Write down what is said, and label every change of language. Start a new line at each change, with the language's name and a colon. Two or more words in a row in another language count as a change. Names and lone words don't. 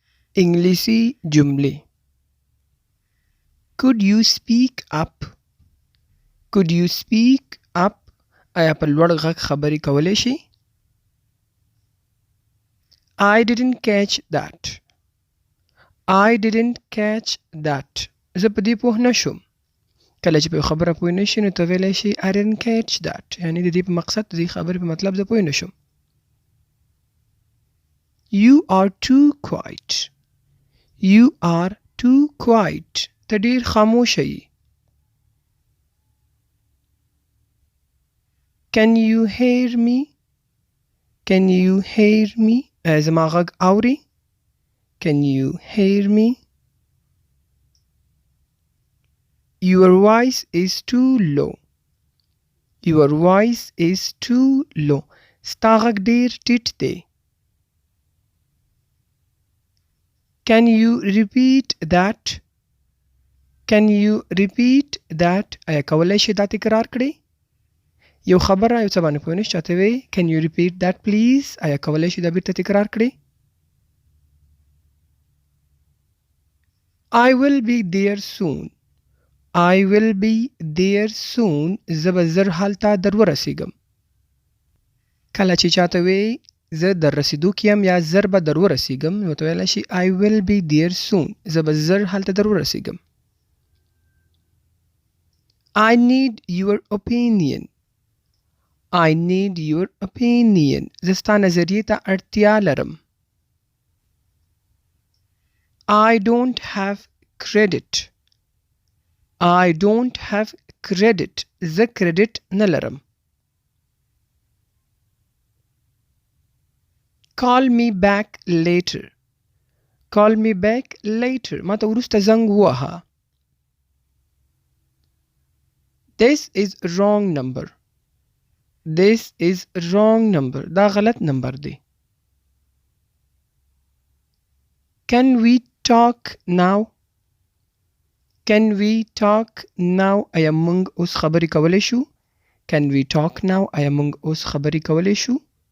Pashto: انګلیسی جملی.
English: Could you speak up? Could you speak up?
Pashto: آیا په لوړ غږ خبرې کولی شي؟
English: I didn't catch that. I didn't catch that.
Pashto: زه په دې پوه نه شوم. کله چې په خبره پوه نه شي نو ته ویلی شي
English: I didn't catch that.
Pashto: یعنی د دې په مقصد د دې خبرې په مطلب زه پوه نه شوم.
English: You are too quiet. You are too quiet.
Pashto: ته ډېر خاموشه یې.
English: Can you hear me? Can you hear me?
Pashto: آیا زما غږ اوري؟
English: Can you hear me? Your voice is too low. Your voice is too low.
Pashto: ستا غږ ډېر ټیټ دی.
English: Can you repeat that? Can you repeat that?
Pashto: آیا کولی شي دا تکرار کړي؟ یو خبره یو څه باندې پوه نه شي چاته وایي
English: Can you repeat that please?
Pashto: آیا کولی شي دا بیرته تکرار کړي؟
English: I will be there soon. I will be there soon.
Pashto: زه به زر هلته در ورسیږم. کله چې چاته وایي زه در رسیدو کې یم یا زر به در ورسیږم نو ته ویلی شي
English: I will be there soon.
Pashto: زه به زر هلته در ورسیږم.
English: I need your opinion. I need your opinion.
Pashto: زه ستا نظریې ته اړتیا لرم.
English: I don't have credit. I don't have credit.
Pashto: زه کریډټ نه لرم.
English: Call me back later. Call me back later.
Pashto: ما ته وروسته زنګ ووهه.
English: This is wrong number. This is wrong number.
Pashto: دا غلط نمبر دی.
English: Can we talk now? Can we talk now?
Pashto: آیا موږ اوس خبرې کولی شو؟
English: Can we talk now?
Pashto: آیا موږ اوس خبرې کولی شو؟